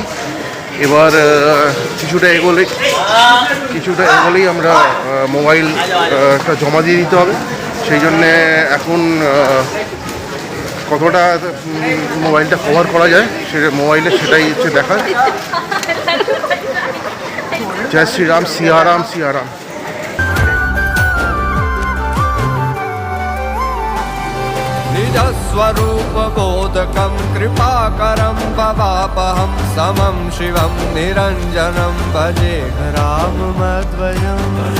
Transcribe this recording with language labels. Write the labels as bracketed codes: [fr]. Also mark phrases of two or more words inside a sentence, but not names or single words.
[bn] এবার কিছুটা এগোলেই আমরা মোবাইলটা জমা দিয়ে দিতে হবে। সেই জন্যে এখন কতটা মোবাইলটা কভার করা যায় সেটাই হচ্ছে দেখা। জয় শ্রীরাম, সিয়ারাম সিয়ারাম। [sa] निज स्वरूप बोधकं कृपाकरं भवापहं समं शिवं निरञ्जनं भजे राममद्वयम्।